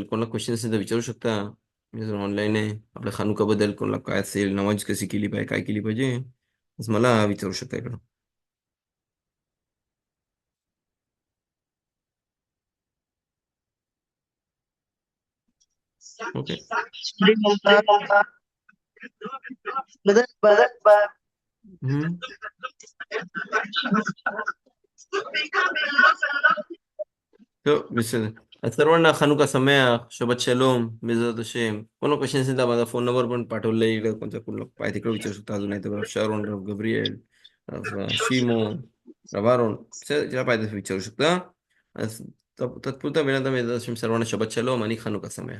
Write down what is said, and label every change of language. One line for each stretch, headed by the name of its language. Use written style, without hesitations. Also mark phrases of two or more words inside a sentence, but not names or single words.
Marathi: कोणाला क्वेश्चन असेल तर विचारू शकता. मी जर ऑनलाईन आहे, आपल्या खानुकाबद्दल कोणाला काय असेल, नमाज कशी केली पाहिजे, काय केली पाहिजे, बस मला विचारू शकता इकडं. ओके. हम्म.
Hebrew: טוב, בסדר. אז सर्वांना חנוכה שמח, שבת שלום, בעזרת השם.
Marathi: कोण क्वेश्चन असेल तर माझा फोन नंबर पण पाठवलेला इकडे, कोणत्या कुठला पाहिजे तिकडे विचारू शकता. अजून नाही तर शारोन, गब्रिएल, शिमो, रवारोन, ज्याला पाहिजे ते विचारू शकता. आज तत्पुरता वेळांता
Hebrew: בעזרת השם
Marathi: सर्वांना
Hebrew: שבת שלום
Marathi: आणि
Hebrew: חנוכה שמח.